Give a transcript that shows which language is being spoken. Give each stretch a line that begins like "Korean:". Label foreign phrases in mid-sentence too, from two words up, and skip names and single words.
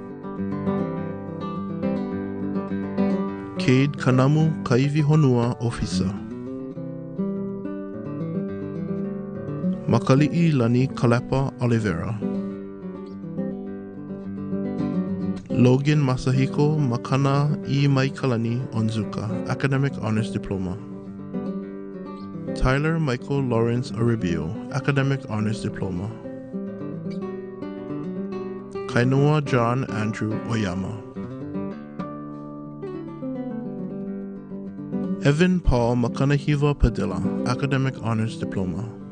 English: Cade Kanamu Kaivi Honua Officer. Makali'i Lani Kalepa Oliveira. Logan Masahiko Makana I Maikalani Onzuka, Academic Honors Diploma. Tyler Michael Lawrence Aribio, Academic Honors Diploma. Kainoa John Andrew Oyama. Evan Paul Makanahiva Padilla, Academic Honors Diploma.